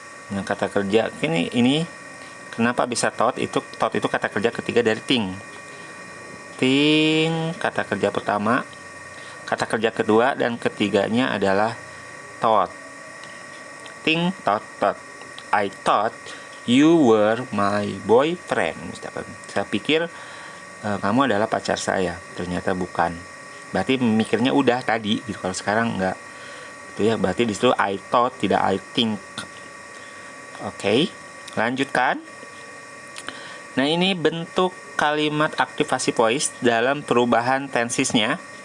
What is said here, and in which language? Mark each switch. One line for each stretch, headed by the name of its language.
Indonesian: Nah, kata kerja ini kenapa bisa thought? Thought itu kata kerja ketiga dari think. Think kata kerja pertama, kata kerja kedua, dan ketiganya adalah thought. Think, thought.
English: I thought you were my boyfriend.
Indonesian: Saya pikir kamu adalah pacar saya. Ternyata bukan. Berarti mikirnya udah tadi gitu. Kalau sekarang enggak. Itu ya, berarti di situ I thought, tidak I think. Oke, lanjutkan. Nah, ini bentuk kalimat aktivasi voice dalam perubahan tensesnya.